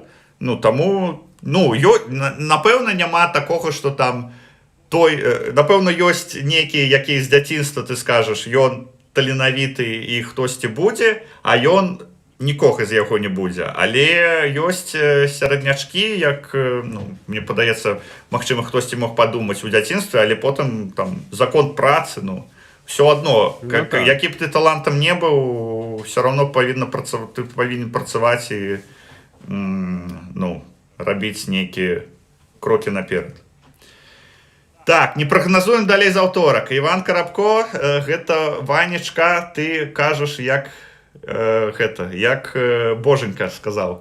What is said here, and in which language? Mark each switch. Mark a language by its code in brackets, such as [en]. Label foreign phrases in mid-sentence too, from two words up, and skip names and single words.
[be] Ну, таму, ну, напэўна, няма такога, што там той, напэўна, ёсць нейкі, які з дзяцінства ты скажаш, ён таленавіты і хтосьці будзе, а ён нікога з яго не будзе. Але ёсць сярэднячкі, як, ну, мне падаецца, магчыма, хтосьці мог падумаць у дзяцінстве, але потым там закон працы, ну, [uk] все одно, [be] ну, так. Які б ты талантам не быў, [ru] все равно [be] ты павінен працаваць і, ну, рабіць нейкія крокі наперад. Так, не прагназуем далей за аўторак. Іван Коробко, гэта Ванечка, ты кажаш, як гэта, як Боженька сказаў.